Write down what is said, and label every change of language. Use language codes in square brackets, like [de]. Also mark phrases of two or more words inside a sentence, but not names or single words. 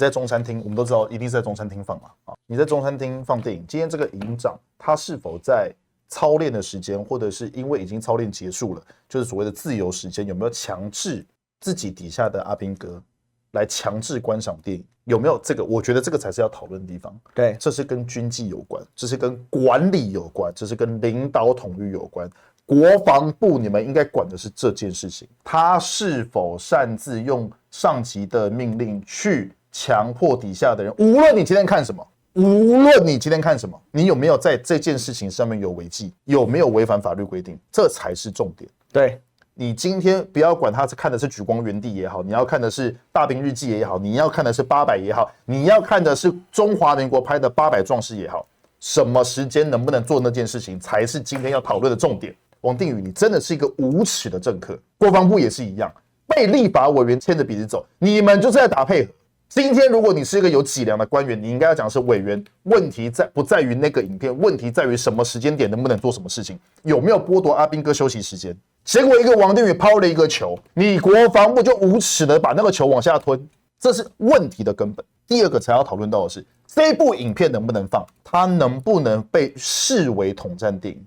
[zh] 在中餐廳，我們都知道一定是在中餐廳放嘛。你在中餐廳放電影，今天這個營長他是否在操練的時間，或者是因為已經操練結束了，就是所謂的自由時間，有沒有強制自己底下的阿兵哥來強制觀賞電影？有沒有這個？我覺得這個才是要討論的地方。對，這是跟軍紀有關，這是跟管理有關，這是跟領導統御有關。國防部你們應該管的是這件事情，他是否擅自用上級的命令去強迫底下的人？無論你今天看什麼，你有沒有在這件事情上面有違紀，有沒有違反法律規定，這才是重點。對。你今天不要管他看的是《莒光園地》也好，你要看的是《大兵日記》也好，你要看的是800也好，你要看的是中華民國拍的800壯士也好，什麼時間能不能做那件事情，才是今天要討論的重點。王定宇，你真的是一個無恥的政客，國防部也是一樣，被立法委員牽着鼻子走，你們就是在打配合。今天如果你是一個有脊梁的官員，你應該要講是委員，問題不在於那個影片，問題在於什麼時間點能不能做什麼事情，有沒有剝奪阿兵哥休息時間。結果一個王定宇拋了一個球，你國防部就無恥的把那個球往下吞，這是問題的根本。第二個才要討論到的是，這部影片能不能放，它能不能被視為統戰電影？